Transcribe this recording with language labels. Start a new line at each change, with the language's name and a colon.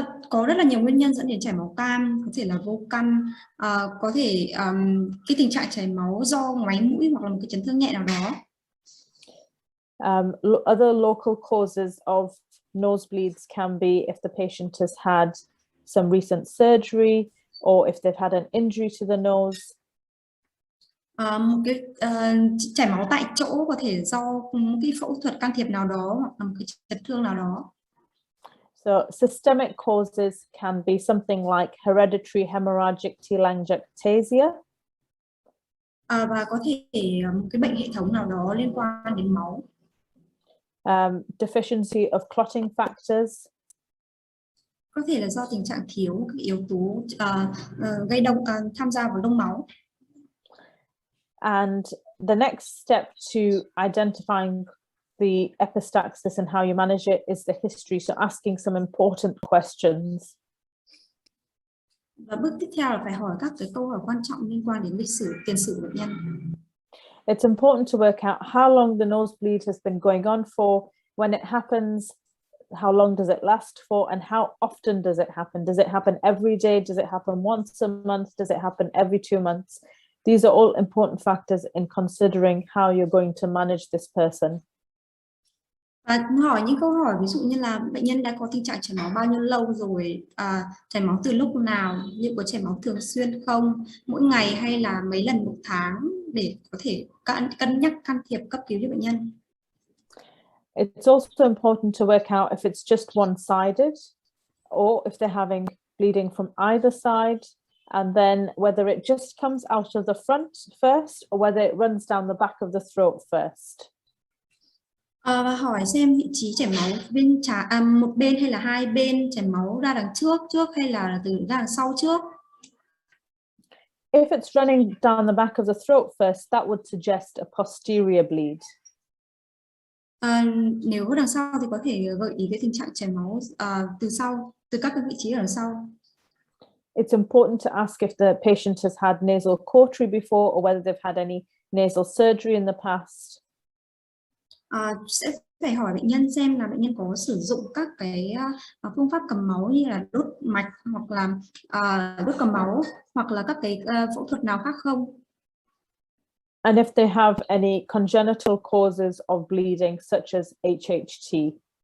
Vietnamese: Có rất là nhiều nguyên nhân dẫn đến chảy máu cam, có thể là vô căn, có thể cái tình trạng chảy máu do ngoáy mũi hoặc là một cái chấn thương nhẹ nào đó.
English: Other local causes of nosebleeds can be if the patient has had some recent surgery or if they've had an injury to the nose.
Vietnamese: Một cái chảy máu tại chỗ có thể do một cái phẫu thuật can thiệp nào đó hoặc là một cái chấn thương nào đó.
English: So systemic causes can be something like hereditary hemorrhagic telangiectasia.
Vietnamese: Và có thể một cái bệnh hệ thống nào đó liên quan đến máu.
English: Deficiency of clotting factors.
Vietnamese: Có thể là do tình trạng thiếu các yếu tố gây tham gia vào đông máu.
English: And the next step to identifying the epistaxis and how you manage it is the history, so asking some important questions.
Vietnamese: Và bước tiếp theo là phải hỏi các cái câu hỏi quan trọng liên quan đến lịch sử, tiền sử của bệnh nhân.
English: It's important to work out how long the nosebleed has been going on for, when it happens, how long does it last for, and how often does it happen? Does it happen every day? Does it happen once a month? Does it happen every 2 months? These are all important factors in considering how you're going to manage this person.
Vietnamese: Và hỏi những câu hỏi ví dụ như là bệnh nhân đã có tình trạng chảy máu bao nhiêu lâu rồi, chảy máu từ lúc nào, liệu có chảy máu thường xuyên không, mỗi ngày hay là mấy lần một tháng, để có thể cân nhắc can thiệp cấp cứu cho bệnh nhân.
English: It's also important to work out if it's just one-sided or if they're having bleeding from either side, and then whether it just comes out of the front first or whether it runs down the back of the throat first.
Vietnamese: Và hỏi xem vị trí chảy máu bên một bên hay là hai bên, chảy máu ra đằng trước hay là từ ra đằng sau trước.
English: If it's running down the back of the throat first, that would suggest a posterior bleed.
Vietnamese: Nếu đằng sau thì có thể gợi ý cái tình trạng chảy máu từ các cái vị trí ở đằng sau.
English: It's important to ask if the patient has had nasal cautery before or whether they've had any nasal surgery in the past.
Vietnamese: Sẽ phải hỏi bệnh nhân xem là bệnh nhân có sử dụng các cái phương pháp cầm máu như là đốt mạch hoặc là đốt cầm máu hoặc là các cái phẫu thuật nào khác không.
English: And if they have any congenital causes of bleeding such as HHT.